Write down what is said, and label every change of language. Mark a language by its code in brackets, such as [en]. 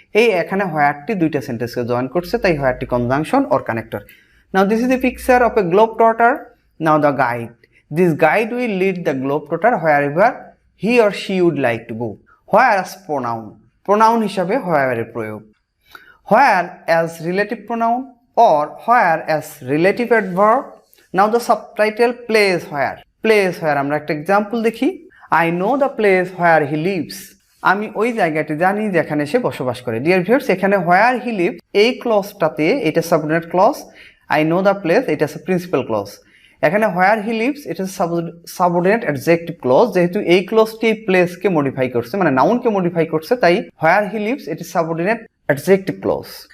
[bn] এই এখানে হোয়ারটি দুইটা সেন্টেন্সকে জয়েন করছে, তাই হোয়ারটি conjunction or connector. [en] Now this is a picture of a globe trotter, now the guide, this guide will lead the globe trotter wherever he or she would like to go. Where as pronoun, [bn] pronoun হিসাবে হোয়ারের প্রয়োগ। [en] Where as relative pronoun or where as relative adverb. Now the subtitle place where. [bn] Place where আমরা একটা example দেখি। [en] I know the place where he lives. [bn] আমি ওই জায়গাটি জানি যেখানে সে বসবাস করে। ডিয়ার ভিউয়ার্স, এখানে [en] where he lives [bn] এই ক্লজটাতে এটা subordinate clause, [en] I know the place [bn] এটা প্রিন্সিপাল ক্লজ। এখানে [en] where he lives [bn] এটা সাবঅর্ডিনেট অ্যাডজেক্টিভ ক্লজ, যেহেতু এই ক্লজটি প্লেসকে মডিফাই করছে মানে নাউনকে মডিফাই করছে, তাই where he lives এটি সাবঅর্ডিনেট অ্যাডজেক্টিভ ক্লজ।